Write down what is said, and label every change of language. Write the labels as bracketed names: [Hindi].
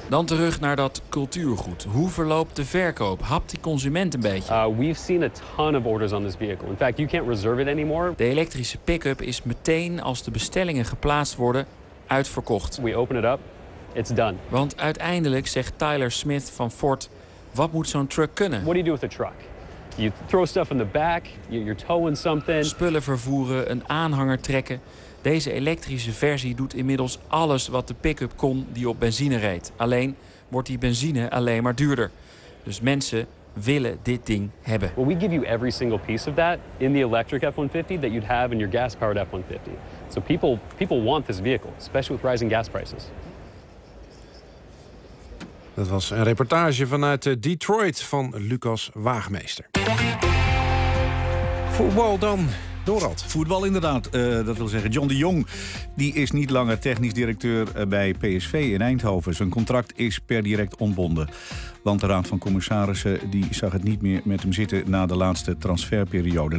[Dutch] Dan terug naar dat cultuurgoed. Hoe verloopt de verkoop? Hapt die consument een beetje? [English] We've seen a ton of orders on this vehicle. In fact, you can't reserve it anymore. [Dutch] De elektrische pick-up is meteen, als de bestellingen geplaatst worden, uitverkocht. [English] We open it up, it's done. [Dutch] Want uiteindelijk zegt Tyler Smith van Ford, wat moet zo'n truck kunnen? [English] What do you do with a truck? You throw stuff in the back, you're towing something. [Dutch] Spullen vervoeren, een aanhanger trekken. Deze elektrische versie doet inmiddels alles wat de pick-up kon die op benzine reed. Alleen wordt die benzine alleen maar duurder. Dus mensen willen dit ding hebben. [English] Well, we give you every single piece of that in the electric F-150 that you'd have in your gas-powered F-150. So people want this vehicle, especially with rising gas prices. [Dutch] Dat was een reportage vanuit Detroit van Lucas Waagmeester. Voetbal dan. Dorad. Voetbal inderdaad, dat wil zeggen John de Jong. Die is niet langer technisch directeur bij PSV in Eindhoven. Zijn contract is per direct ontbonden. Want de Raad van Commissarissen die zag het niet meer met hem zitten na de laatste transferperiode.